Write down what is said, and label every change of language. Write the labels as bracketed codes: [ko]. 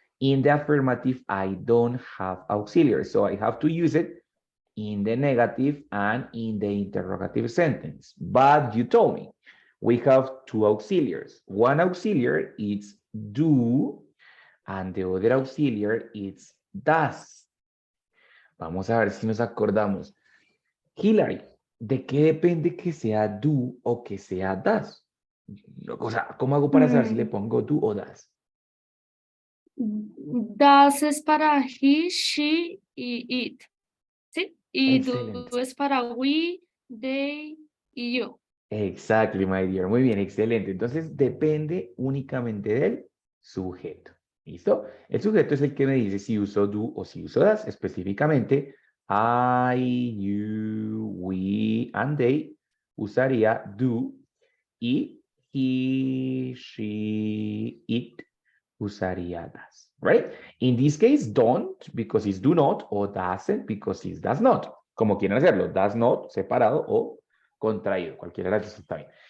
[en] In the affirmative, I don't have auxiliary, so I have to use it in the negative and in the interrogative sentence. But you told me we have two auxiliaries. One auxiliary is do, and the other auxiliary is does. [es] Vamos a ver si nos acordamos. Hilary, ¿de qué depende que sea do o que sea does? O sea, ¿cómo hago para saber si le pongo do o does? Das es para he, she y it. ¿Sí? Y Excelente. do es para we, they y you. [en] Exactly, my dear. [es] Muy bien, excelente. Entonces, depende únicamente del sujeto. ¿Listo? El sujeto es el que me dice si uso do o si uso does. Específicamente, I, you, we, and they usaría do y he, she, it usaría does. [en] Right? In this case, don't because it's do not o doesn't because it does not. [es] Como quieran hacerlo, does not separado o contraído, cualquiera de las dos está bien.